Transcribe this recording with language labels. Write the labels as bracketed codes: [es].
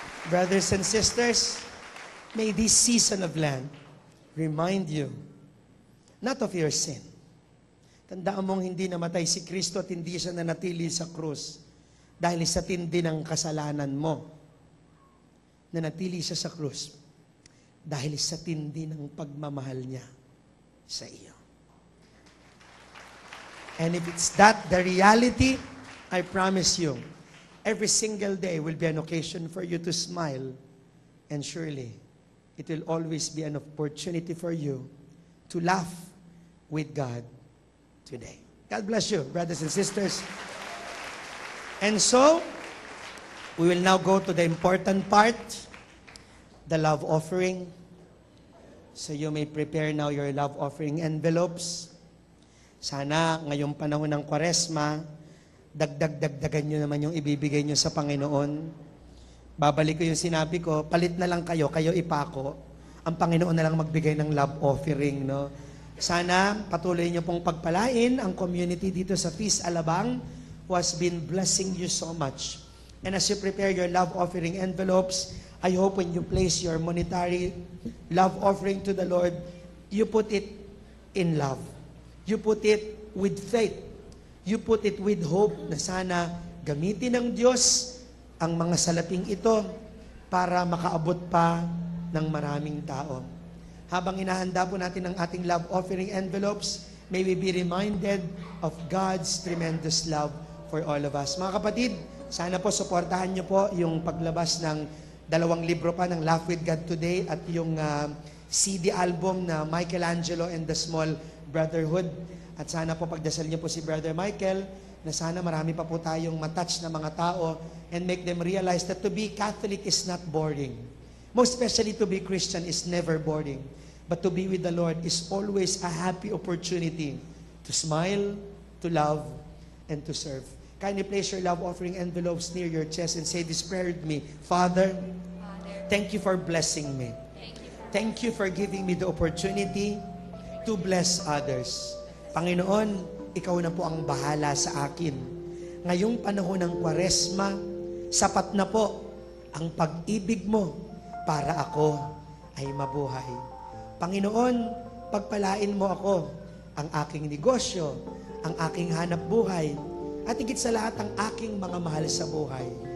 [en] Brothers and sisters, may this season of Lent remind you not of your sin. [tl] Tandaan mong hindi namatay si Kristo at hindi siya nanatili sa krus dahil sa tindi ng kasalanan mo. Nanatili siya sa krus dahil sa tindi ng pagmamahal niya sa iyo. [en] And if it's that the reality, I promise you, every single day will be an occasion for you to smile, and surely it will always be an opportunity for you to laugh with God today. God bless you, brothers and sisters. And so, we will now go to the important part, the love offering. So you may prepare now your love offering envelopes. [tl] Sana ngayong panahon ng Kwaresma, dagdagan nyo naman yung ibibigay nyo sa Panginoon. Babalik ko yung sinabi ko, palit na lang kayo ipako. Ang Panginoon na lang magbigay ng love offering, no? Sana patuloy niyo pong pagpalain ang community dito sa Feast Alabang [en] who has been blessing you so much. And as you prepare your love offering envelopes, I hope when you place your monetary love offering to the Lord, you put it in love. You put it with faith. You put it with hope [tl] na sana gamitin ng Diyos ang mga salaping ito para makaabot pa ng maraming tao. Habang inahanda po natin ang ating [en] love offering envelopes, may we be reminded of God's tremendous love for all of us. [tl] Mga kapatid, sana po suportahan niyo po yung paglabas ng 2 libro pa ng Laugh with God Today at yung CD album na Michelangelo and the Small Brotherhood. At sana po pagdasal niyo po si Brother Michael na sana marami pa po tayong matouch na mga tao [en] and make them realize that to be Catholic is not boring. Most especially to be Christian is never boring. But to be with the Lord is always a happy opportunity to smile, to love, and to serve. Kindly place your love offering envelopes near your chest and say this prayer with me. Father, thank you for blessing me. Thank you for giving me the opportunity to bless others. [tl] Panginoon, ikaw na po ang bahala sa akin. Ngayong panahon ng Kwaresma, sapat na po ang pag-ibig mo para ako ay mabuhay. Panginoon, pagpalain mo ako, ang aking negosyo, ang aking hanap buhay, at higit sa lahat ang aking mga mahal sa buhay.